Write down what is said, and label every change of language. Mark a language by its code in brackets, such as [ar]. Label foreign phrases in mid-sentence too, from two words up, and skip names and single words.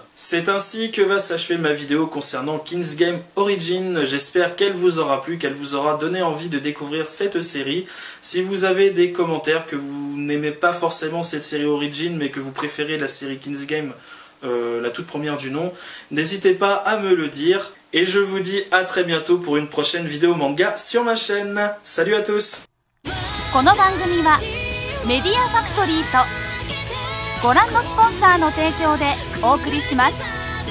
[fr] C'est ainsi que va s'achever ma vidéo concernant King's Game Origin, j'espère qu'elle vous aura plu, qu'elle vous aura donné envie de découvrir cette série. Si vous avez des commentaires, que vous n'aimez pas forcément cette série Origin, mais que vous préférez la série King's Game, la toute première du nom, n'hésitez pas à me le dire, et je vous dis à très bientôt pour une prochaine vidéo manga sur ma chaîne. Salut à tous. [ja] この番組はメディアファクトリーとご覧のスポンサーの提供でお送りします。